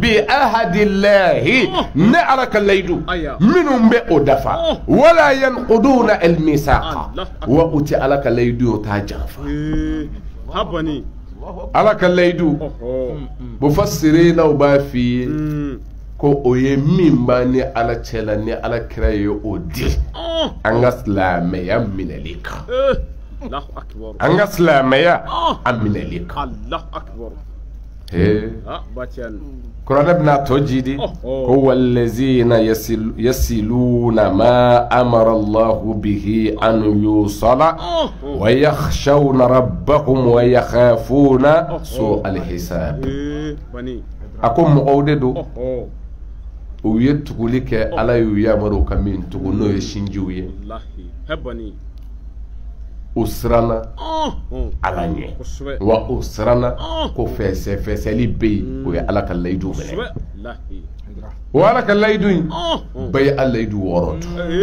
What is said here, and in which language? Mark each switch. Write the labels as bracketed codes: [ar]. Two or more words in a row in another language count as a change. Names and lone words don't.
[bm] ne ala ka layidu minnu bɛ o dafa [ar] ولا ينقضون الميثاق [bm] wa o tɛ ala ka layidu o t'a janfa ala ka layidu mufassirinaw b'a f'i ye ko o ye min b'a ni ala cɛla ni ala kira ye o di an ka silamɛya minɛli kan an ka silamɛya a minɛli kan kuranɛ bɛna tɔ jidi ko [ar] والذين يصلون ما أمر الله به أن يوصل ويخشون ربهم ويخافون سوء الحساب [bm] a ko mɔgɔw de don u ye tuguli kɛ ala y'u yamaru ka min tugu n'o ye sinjiw ye u siranna ala ɲɛ wa u siranna ko fɛsɛfɛsɛli bɛ yen o ye ala ka layidu minɛ o ala ka layidu in bɛɛ ye a layidu wɔɔrɔ dun